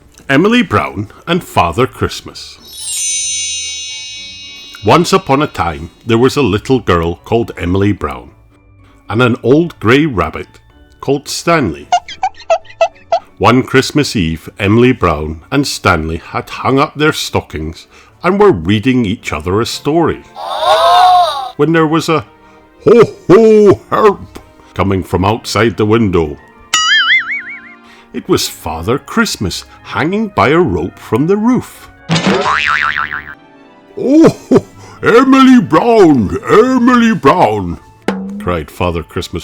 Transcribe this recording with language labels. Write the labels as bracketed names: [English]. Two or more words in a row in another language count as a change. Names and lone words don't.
[English] Emily Brown and Father Christmas. Once upon a time, there was a little girl called Emily Brown and an old grey rabbit called Stanley. One Christmas Eve, Emily Brown and Stanley had hung up their stockings and were reading each other a story, when there was a "Ho, ho, help!" coming from outside the window. It was Father Christmas hanging by a rope from the roof. "Oh, Emily Brown, Emily Brown," cried Father Christmas.